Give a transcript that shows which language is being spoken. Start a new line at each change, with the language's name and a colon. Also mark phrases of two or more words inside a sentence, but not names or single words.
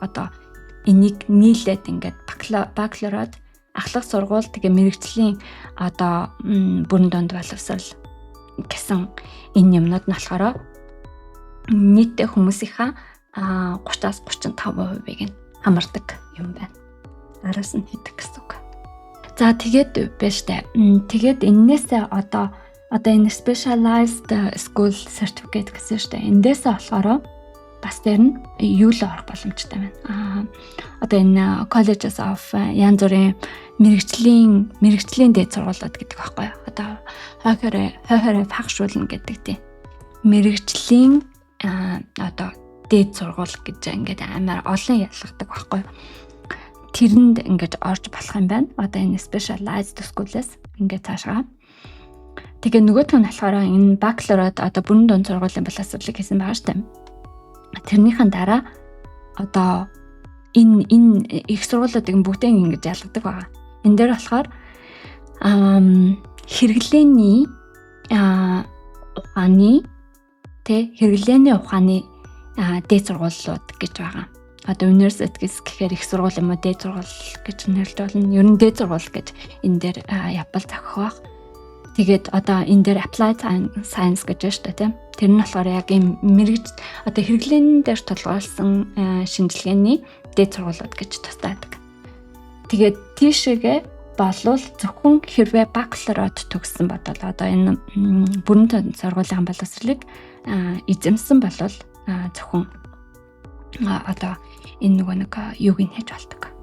Mongolian: Одоо энийг нийлээд ингээд бакалаврууд ахлах сургууль тэгээ мэрэгжлийн одоо бүрэн доод боловсрол гэсэн энэ юмнууд нь болохоор нийтдээ хүмүүсийнхаа 30-аас 35%-ийг нь хамардаг юм байна. Араас нь хийдэг гэсэн үг. За тэгээд байж таа. Тэгээд энээсээ одоо энэ
English: specialized school certificate
Mongolian: гэсэн шүү дээ. Эндээсээ болохоор бас тэр нь юу л орох боломжтой байна. Одоо энэ
English: colleges of
Mongolian: янз бүрийн мэрэгжлийн дээд сургуулиуд гэдэг байхгүй юу? Одоо хойхороо фахшуулна гэдэг тийм. Мэрэгжлийн одоо дээд сургууль гэж ингээд амар олон ялгадаг байхгүй юу? Тэрэнд ингээд орж болох юм байна. Одоо энэ
English: specialized school-
Mongolian: ээс ингээд цаашгаа. Тэгээ нөгөөх нь болохоор энэ бакалаврууд одоо бүрэн доод сургуулийн боловсролыг хийсэн байгаа шүү дээ. Тэрнийхэн дараа одоо энэ их сургуулиудыг бүгдээ ингэж ялгадаг байгаа. Энэ дээр болохоор хэрэглээний ухааны дээд сургуулиуд гэж байгаа. Одоо universities гэхээр их сургууль юм уу дээд сургууль гэж нэрлэж болно. Ер нь дээд сургууль гэж энэ дээр явбал зохих байх. Тэгээд одоо энэ дээр
English: applied science
Mongolian: гэж байна шүү дээ тийм. Тэр нь болохоор яг ийм одоо хэрэглээний дээр тулгуурласан шинжилгээний дээд сургуулиуд гэж тусдаадаг. Тэгээд тийшээгээ болвол зөвхөн хэрвээ бакалаврууд төгссөн бодвол одоо энэ бүрэн доод сургуулийн боловсролыг эзэмсэн болвол зөвхөн одоо энэ нэг юуг нь хийж болдог.